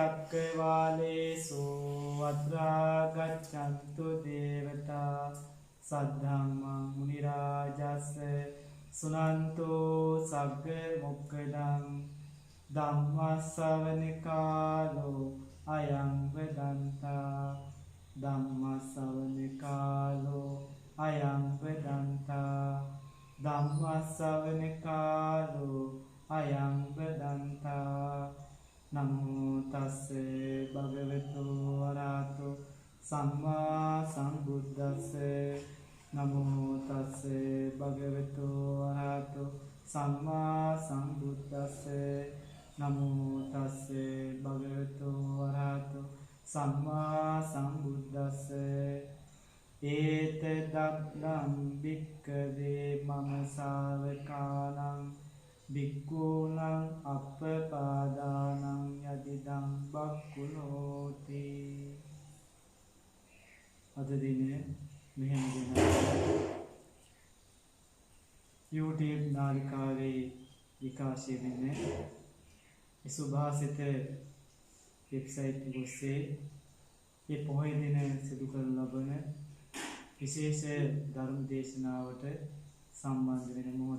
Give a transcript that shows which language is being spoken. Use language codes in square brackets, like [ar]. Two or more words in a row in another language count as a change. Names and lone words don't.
[pi] චක්කවාලේසු අත්‍රා ගච්ඡන්තු දේවතා සද්ධම්මං මුනි රාජස්ස සුනන්තෝ සග්ග මොක්ඛදං ධම්ම ශ්‍රවණ කාලෝ අයං වදන්තා ධම්ම ශ්‍රවණ කාලෝ අයං වදන්තා ධම්ම ශ්‍රවණ කාලෝ අයං වදන්තා නමෝ තස්ස භගවතු වරහතෝ සම්මා සම්බුද්දස්ස නමෝ තස්ස භගවතු වරහතෝ සම්මා සම්බුද්දස්ස නමෝ තස්ස භගවතු වරහතෝ සම්මා සම්බුද්දස්ස ඒත දග්ගං භික්ඛවේ මම ශාවකානං භික්ඛූනං අප්පපාදානං යදිදං බක්ඛුනෝති. [si] අද දිනේ මෙහෙම දෙනවා YouTube නාලිකාවේ විකාශය වෙන්නේ සුභාසිත වෙබ්සයිට් එකේ මේ පොහොය දින සිදු කරන ලබන විශේෂ ධර්ම දේශනාවට සම්බන්ධ වෙන මොහොත.